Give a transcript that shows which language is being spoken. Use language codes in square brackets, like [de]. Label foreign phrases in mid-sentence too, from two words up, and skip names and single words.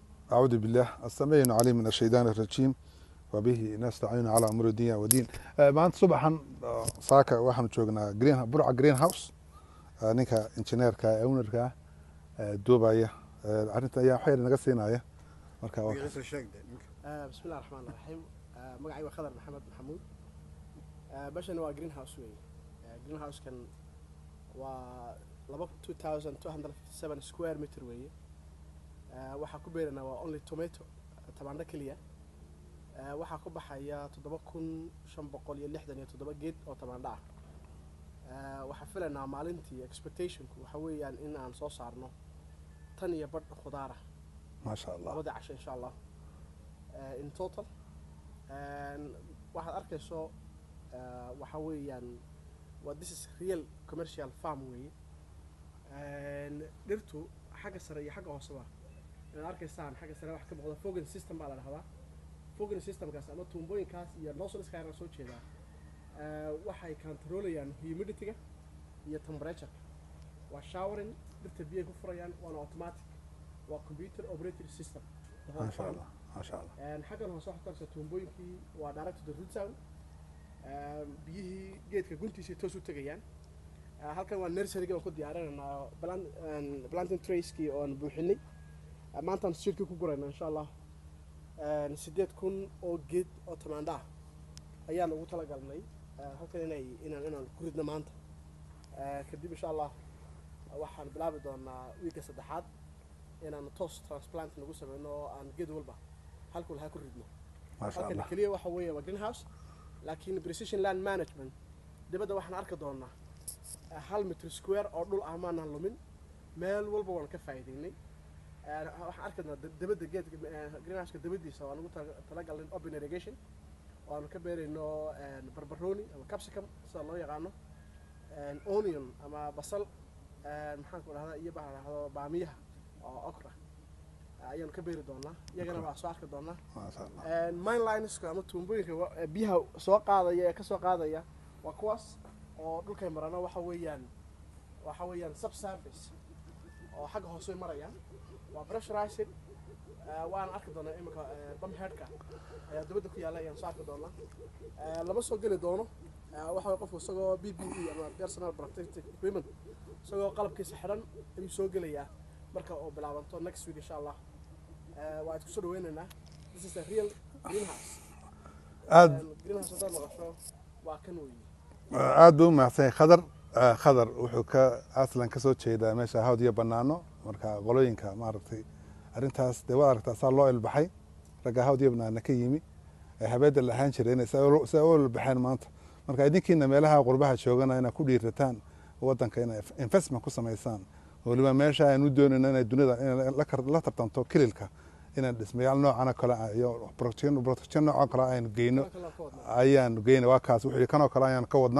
[ar] أعوذ بالله السميع العليم من الشيطان الرجيم وبه نستعين على أمور الدنيا والدين. [so] maanta subaxan saaka waxaanu joognaa burca [en] green house [so] ninka injineerka ee ownerka duubaya arrinta ayaa waxyar naga siinaya marka [ar] بسم الله الرحمن الرحيم [so] magacayga waa khadar maxamed maxamuud bashan waa [en] green house [so] weeye [en] green house [so] kan waa 2257 [en] square meter [so] weeye waxaa ku beeranaa waa [en] only tomato [so] tamaandho keliya waxaa ku baxaya 7567 geed oo tamaandho ah waxaa filaynaa maalintii expectationku waxa weeyaan in aan soo saarno tan iyo badh khudaar ah [ar] ما شاء الله [so] labada casho [ar] إن شاء الله [en] in total [so] waxaad arkayso waxa weeyaan waa [en] this is real commercial farm [so] weeye dhirtu xagga sare iyo xagga hooseba inaad arkaysaan xagga sare wax ka muuqda [en] fogging system [so] baa la dhahdaa [en] fogging systemkaas [so] ama tuumbooyinkaas iyo nozzleska ayaan soo jeedaa waxay controlayaan humidity-ga iyo temperature-ka waa showering dhirta biyaha ku furayaan waana automatic waa [en] computer operated system [ar] ما شاء الله ما شاء الله [so] xaggan hoose waxaad arkaysaa tuumbooyinkii waa [en] direct to the root zone [so] biyihii geedka guntiisa toos u tagayaan halkan waa nursery-ga aan ku diyaarinaynaa [en] planting trays-kii [so] oo aan buuxinay maantaan seedkii ku guraynaa [ar] إن شاء الله [so] 8,000 oo geed oo tamaandho ah ayaan ugu talagalnay halkan inaan ku ridno maanta kadib [ar] إن شاء الله [so] waxaan bilaabi doonaa wiilka saddexaad inaan toos transplant nagu sameeyno oo aan geed walba halkuu lahaa ku ridno [ar] ما شاء الله [so] kaliya waxa weeye waa greenhouse laakiin [en] precision land management [so] dibadda waxaan arki doonaa 1 [en] meter square [so] oo dhul ah maana lumin meel walba waan ka faa'iideynay waxaan arki doonaa dibadda geedka greenhouse-ka dibaddiisa waan ugu talagalnay [en] open irrigation [so] waanu ka beerayno barbarooni ama capsicum sida loo yaqaano onion ama basal maxaan ku dhahdaa iyo baa dhahdo baamiyaha oo okra ayaanu ka beeri doonaa iyagana waa soo arki doonaa [ar] ما شاء الله [en] mine lines [so] ama tuumbooyinka biyaha soo qaadaya ee ka soo qaadaya waa kuwaas oo dhulkay marana waxa weeyaan subsurface oo xagga hoose marayaan waa pressurized waan arki doonaa imika [en] bump headka [so] ayaa dibadda ku yaala ayaan soo arki doonaa lama soo geli doono waxa qofku isagoo PPE ama [en] personal protective equipment [so] isagoo qalabkiisa xiran ayuu soo gelayaa marka oo bilaabanto [en] next week [ar] إن شاء الله [so] waa isku soo dhaweynaynaa [en] this is a real greenhouse greenhouse [so] oo maqasho waa kan weeye aad buu mahadsan khadar wuxuu ka aslan ka soo jeedaa meesha hawd iyo banaano marka qolooyinka maaragtay arrintaas dee waa aragtaa saa loo ilbaxay ragga hawd iyo banaano ka yimi habeedda la ahaan jiray inay saa u ilbaxeen maanta marka idinkiina meelaha qurbaha joogana inaad ku dhiirataan waddanka inay investment ku samaysaan waliba meesha aan u doonayno inay dunida la tartanto kililka inaan dhismayaal noocana kale iyo protection noocan kale aynu geyno ayaanu geyna waa kaas wuxuu kanoo kale ayaan ka wadnaa